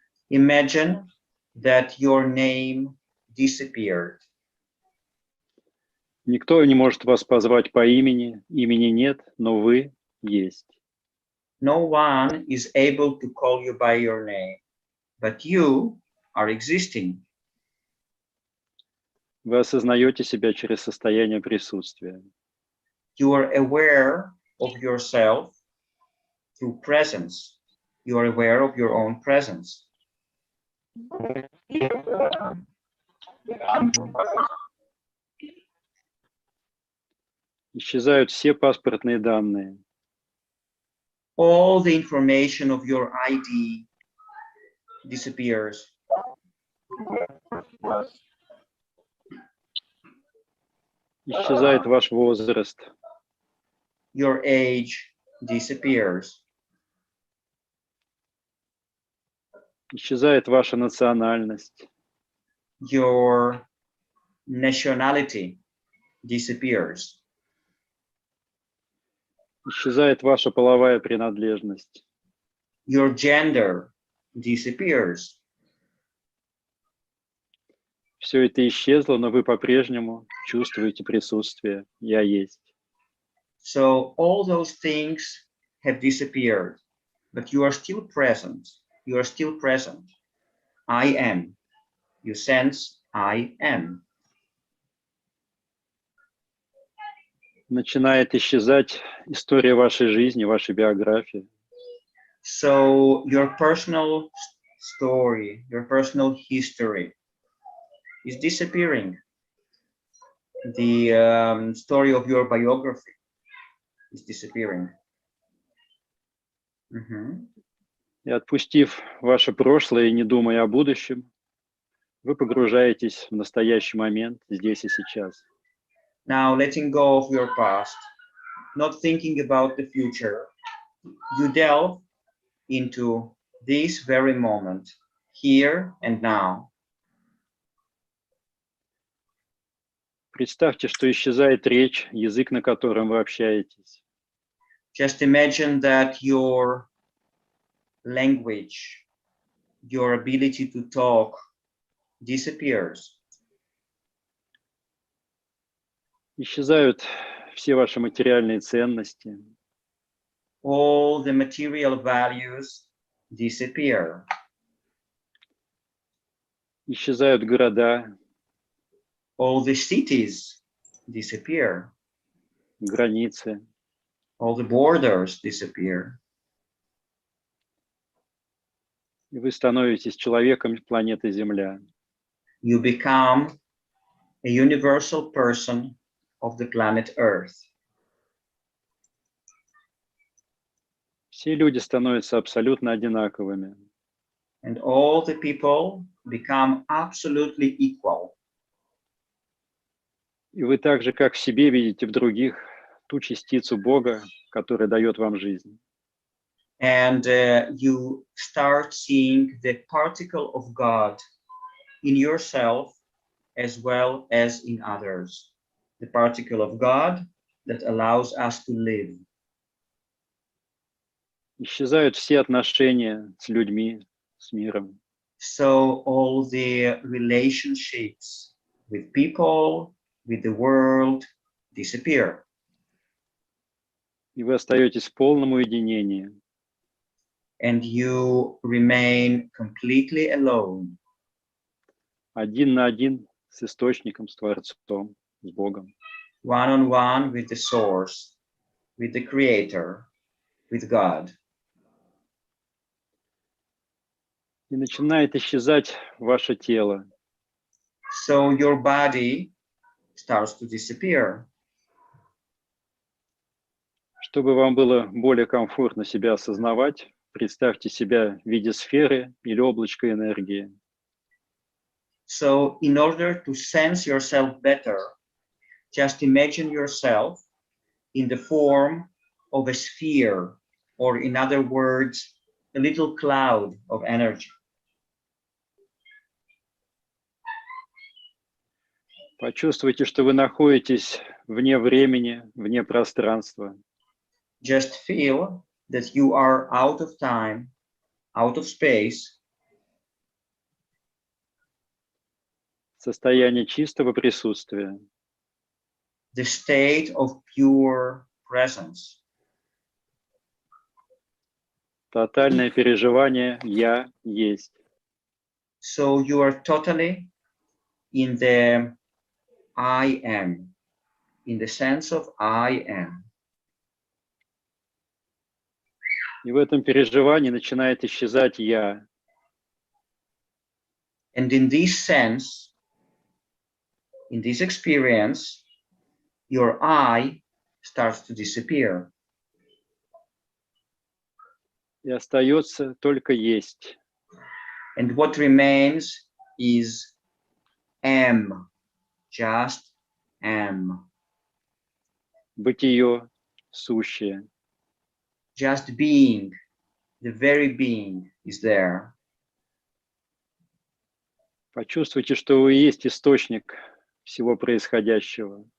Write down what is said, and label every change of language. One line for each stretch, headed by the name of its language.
English: Imagine that your name disappeared.
Russian: Никто не может вас позвать по имени, имени нет, но вы есть.
English: No one is able to call you by your name, but you are existing.
Russian: Вы осознаете себя через состояние присутствия.
English: You are aware of yourself through presence. You are aware of your own presence.
Russian: Исчезают все паспортные данные.
English: All the information of your ID disappears.
Russian: Исчезает ваш возраст.
English: Your age disappears.
Russian: Исчезает ваша национальность.
English: Your nationality disappears.
Russian: Исчезает ваша половая принадлежность.
English: Your gender disappears.
Russian: Все это исчезло, но вы по-прежнему чувствуете присутствие «Я есть».
English: So all those things have disappeared, but you are still present. You are still present. I am. You sense I am.
Russian: Начинает исчезать история вашей жизни, вашей биографии.
English: So your personal story, your personal history is disappearing. The story of your biography is disappearing.
Russian: И отпустив ваше прошлое и не думая о будущем, вы погружаетесь в настоящий момент, здесь и сейчас.
English: Now, letting go of your past, not thinking about the future, you delve into this very moment, here and now.
Russian: Представьте, что исчезает речь, язык, на котором вы общаетесь.
English: Just imagine that your language, your ability to talk disappears.
Russian: Исчезают все ваши материальные ценности.
English: All the material values disappear.
Russian: Исчезают города,
English: All the cities disappear.
Russian: границы.
English: All the borders disappear.
Russian: И вы становитесь человеком планеты Земля.
English: You become a universal person of the planet Earth.
Russian: Все люди становятся абсолютно одинаковыми.
English: And all the people become absolutely equal.
Russian: И вы так же, как в себе, видите в других ту частицу Бога, которая дает вам жизнь.
English: And you start seeing the particle of God in yourself as well as in others. The particle of God that allows us to live.
Russian: Исчезают все отношения с людьми, с миром.
English: So all the relationships with people, with the world disappear.
Russian: И вы остаетесь в полном уединении.
English: And you remain completely alone.
Russian: Один на один с Источником, с Творцом, с Богом.
English: One on one with the source, with the Creator, with God.
Russian: И начинает исчезать ваше тело.
English: So your body starts to disappear.
Russian: Чтобы вам было более комфортно себя осознавать, представьте себя в виде сферы или облачка энергии.
English: So in order to sense yourself better, just imagine yourself in the form of a sphere, or in other words, a little cloud of energy.
Russian: Почувствуйте, что вы находитесь вне времени, вне пространства.
English: Just feel that you are out of time, out of space.
Russian: Состояние чистого присутствия.
English: The state of pure presence.
Russian: Тотальное переживание «Я есть».
English: So you are totally in the I am, in the sense of I am.
Russian: И в этом переживании начинает исчезать «Я».
English: And in this sense, in this experience, your I starts to disappear.
Russian: И остается только «Есть».
English: And what remains is am, just am.
Russian: Бытие сущее.
English: Just being, the very being is there.
Russian: Почувствуйте, что вы есть источник всего происходящего.